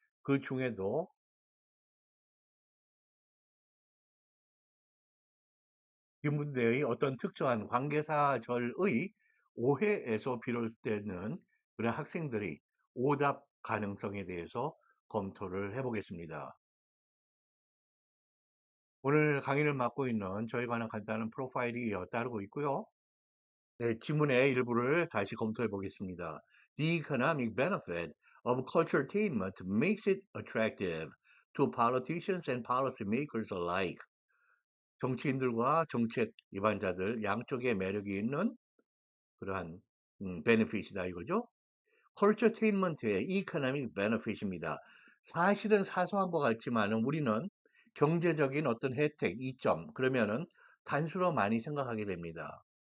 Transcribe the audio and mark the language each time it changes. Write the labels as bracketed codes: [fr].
[ko] 그 중에도 질문대의 어떤 특정한 관계사절의 오해에서 비롯되는 그런 학생들이 오답 가능성에 대해서 검토를 해보겠습니다. 오늘 강의를 맡고 있는 저에 관한 간단한 프로파일이 따르고 있고요. 네, 지문의 일부를 다시 검토해 보겠습니다. [en] The economic benefit of culturetainment makes it attractive to politicians and policymakers alike. [ko] 정치인들과 정책 입안자들 양쪽에 매력이 있는 그러한 베네핏이다 이거죠. 컬처테인먼트의 이코노믹 베네핏입니다. 사실은 사소한 것 같지만은 우리는 경제적인 어떤 혜택, 이점 그러면은 단수로 많이 생각하게 됩니다.